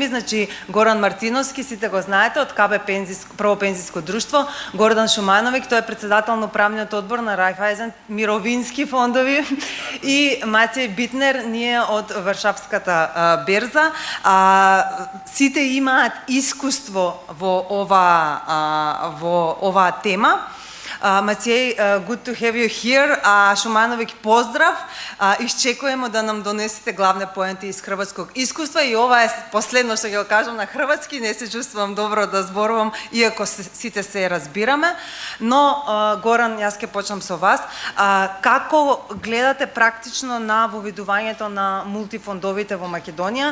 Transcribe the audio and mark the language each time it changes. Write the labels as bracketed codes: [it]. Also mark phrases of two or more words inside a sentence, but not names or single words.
[mk] Значи Горан Мартиновски, сите го знаете, од КБ Прво пензиско друштво, Гордан Шумановик, тој е председател на управниот одбор на Райфајзен Мировински фондови, и Матеј Битнер, ние од Варшавската берза. Сите имаат искуство во оваа тема. Матеј, [en] good to have you here. [mk] Шумановик, поздрав. Исчекуваме да нам донесете главни поенти из хрватскog искуства, и ова е последно што ќе го кажам на хрватски. Не се чувствувам добро да зборувам, иако сите се разбираме. Но Горан, јас ќе почнам со вас. Како гледате практично на воведувањето на мултифондовите во Македонија?